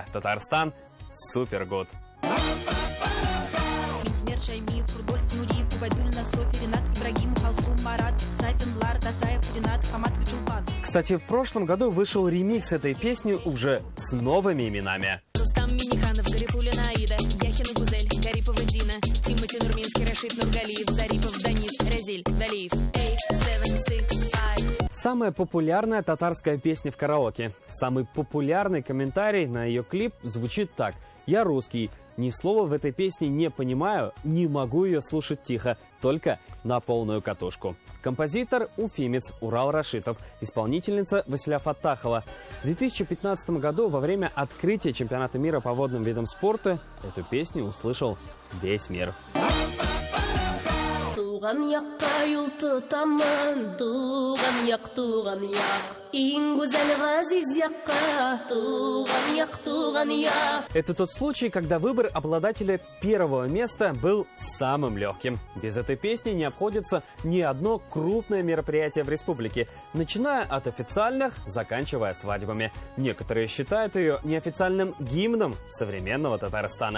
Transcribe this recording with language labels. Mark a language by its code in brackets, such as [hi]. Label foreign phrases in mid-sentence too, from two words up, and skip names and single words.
[ru] Татарстан супер год. Кстати, в прошлом году вышел ремикс этой песни уже с новыми именами. Рустам Миниханов, Гарифулина Аида, Яхина Гузель, Гарипова Дина, Тимати Нурминский, Рашид Нургалиев, Зарипов Данис, Разиль Далиев. 8, 7, 6, 5. Самая популярная татарская песня в караоке. Самый популярный комментарий на ее клип звучит так: «Я русский. Ни слова в этой песне не понимаю, не могу ее слушать тихо, только на полную катушку». Композитор – уфимец Урал Рашитов, исполнительница Василя Фаттахова. В 2015 году во время открытия чемпионата мира по водным видам спорта эту песню услышал весь мир. [tt] Туган якка юл тутамын, туган як, туган як. Иң гүзәл газиз якка, туган як, туган як. [ru] Это тот случай, когда выбор обладателя первого места был самым легким. Без этой песни не обходится ни одно крупное мероприятие в республике, начиная от официальных, заканчивая свадьбами. Некоторые считают ее неофициальным гимном современного Татарстана.